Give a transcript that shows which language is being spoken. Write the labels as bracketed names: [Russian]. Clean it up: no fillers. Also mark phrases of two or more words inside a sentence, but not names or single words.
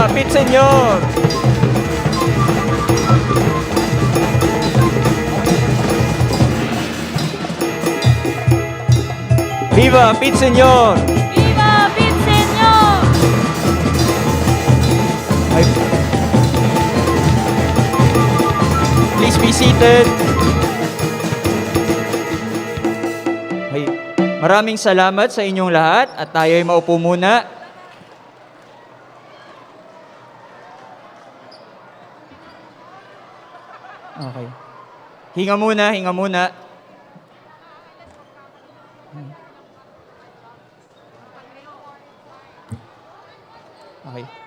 [Cebuano] Senyor! Viva Pit Senyor! Viva Pinsenyo! Ay, [English] please be seated. [Filipino] Ay, maraming salamat sa inyong lahat at tayo ay maupo muna. Okay. Hinga muna, hinga muna. Okay.